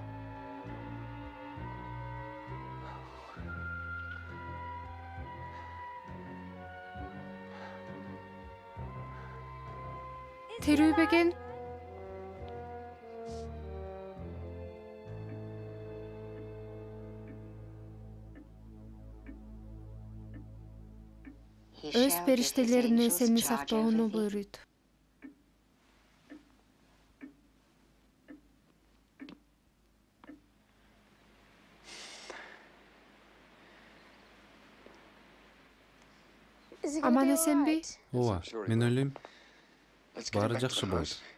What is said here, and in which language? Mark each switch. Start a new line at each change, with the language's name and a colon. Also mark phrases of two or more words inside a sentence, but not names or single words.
Kyrgyz: Терүү бекен? Өз периштелерине сени сактоону буйруйт.
English: Is it gonna
Kyrgyz: Аман
English: be
Kyrgyz: эсенби?
English: alright?
Kyrgyz: Ооба, мен ойлойм, баары жакшы болот.